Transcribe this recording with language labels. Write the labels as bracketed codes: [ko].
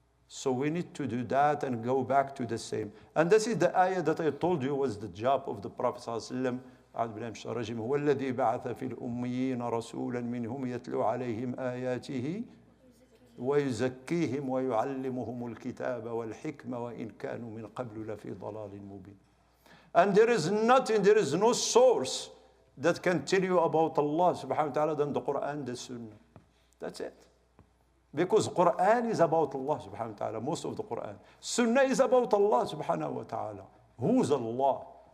[en] So we need to do that and go back to the same. And this is the ayah that I told you was the job of the Prophet ﷺ [ar] أعوذ بالله من الشيطان الرجيم هو الذي بعث في الأميين رسولا منهم يتلو عليهم آياته ويزكيهم ويعلمهم الكتاب والحكمة وإن كانوا من قبل لفي ضلال مبين. [en] And there is nothing, there is no source that can tell you about Allah subhanahu wa ta'ala than the Quran, the Sunnah. That's it. Because Quran is about Allah subhanahu wa ta'ala, most of the Quran. Sunnah is about Allah subhanahu wa ta'ala. Who's Allah?